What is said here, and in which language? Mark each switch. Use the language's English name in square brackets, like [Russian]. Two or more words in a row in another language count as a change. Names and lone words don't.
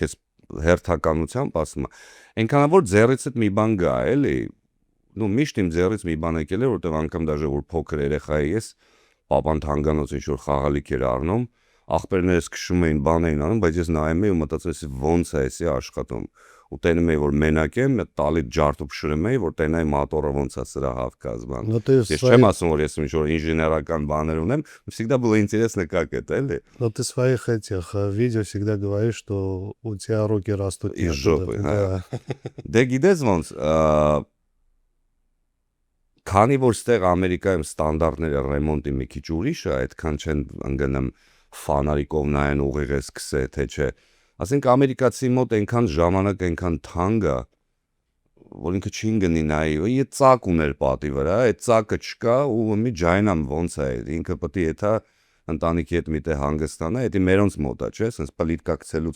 [Armenian] քեզ հերթականությամբ ասում եմ, այնքան որ ձեռիցդ մի բան գա, էլի, միշտ իմ ձեռից մի բան եկել է, որտեղ անգամ դաժե որ փոքր երեխա էի ես, պապան թանգանոց ինչ որ խաղալիք էր առնում, աղբերներս քշում էին, բան էին անում, բայց ես նայում էի ու մտածում էի ոնց է էսի աշխատում։ Ու տենում էի որ մենակ եմ, տալի ջարդու փշրում էի, որ տենայի մոտորը ոնց է սրա հավ կազման։ Ես չեմ ասում որ ես ինչ որ ինժեներական բաներ ունեմ, [Russian] всегда было интересно как это, էլի։ Но ты своих этих видео всегда говоришь, что у тебя руки растут из оттуда. жопы. Да. [Armenian] Դե գիտես ոնց, քանի որ ստեղ Ամերիկայում ստանդարտները ռեմոնտի մի քիչ ուրիշ է, այդքան չեն ընկնում ֆանարիկով նայեն ուղիղ է սկսե, թե չէ։ Ասենք ամերիկացի մոտ այնքան ժամանակ, այնքան թանկ է, որ ինքը չի գնի նայի, ու ծակ ուներ պատի վրա, այդ ծակը չկա ու մի ջայնամ ոնց է, ինքը պետք է եթե ընտանիքի հետ միտեղ հանգստանա, դա մերոնց մոտ է, չէ, ասես պլիտկա գցելուց